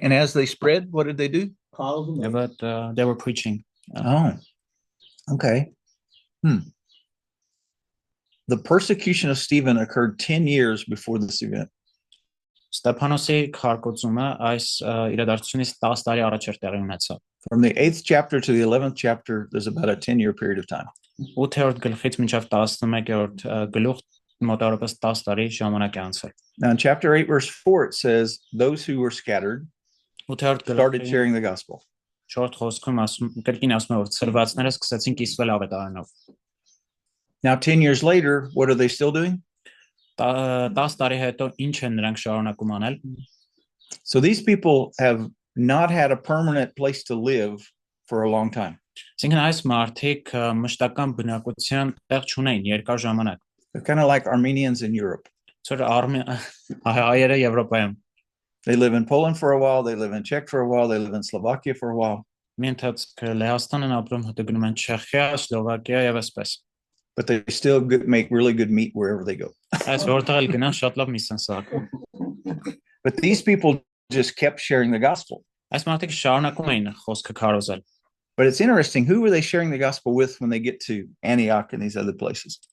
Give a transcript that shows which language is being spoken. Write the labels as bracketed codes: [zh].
[en] And as they spread, what did they do? Yeah, but they were preaching. Oh, okay. The persecution of Stephen occurred 10 years before this event. [hy] Ստեփանոսի քարկոծումը այս իրադարձությունից 10 տարի առաջ էր տեղի ունեցավ։ [en] From the 8th chapter to the 11th chapter, there's about a 10-year period of time. [hy] 8-րդ գլխից մինչև 11-րդ գլուխ մոտավորապես 10 տարի ժամանակ է անցել։ [en] Now in chapter 8 verse 4 it says those who were scattered [hy] 8-րդ [en] started [hy] գլխի [en] sharing the gospel. [hy] 4-րդ խոսքում կրկին ասում է որ ցրվածները սկսեցին կիսվել ավետարանով։ [en] Now 10 years later, what are they still doing? [hy] 10 տարի հետո ինչ են նրանք շարունակում անել։ [en] So these people have not had a permanent place to live for a long time. [hy] Այսինքն այս մարդիկ մշտական բնակության տեղ չունեն երկար ժամանակ։ [en] They're kind of like Armenians in Europe. [hy] Ծոր հայերը Եվրոպայում։ [en] They live in Poland for a while, they live in Czech for a while, they live in Slovakia for a while. [hy] Մի ընթացք Լեհաստան են ապրում, հետո գնում են Չեխիա, Սլովակիա եւ այսպես։ [en] But they still make really good meat wherever they go. [hy] Այս որտեղ էլ գնան շատ լավ միս են սարքում։ [en] But these people just kept sharing the gospel. [hy] Այս մարդիկ շարունակում էին խոսքը քարոզել։ [en] But it's interesting, who were they sharing the gospel with when they get to Antioch and these other places?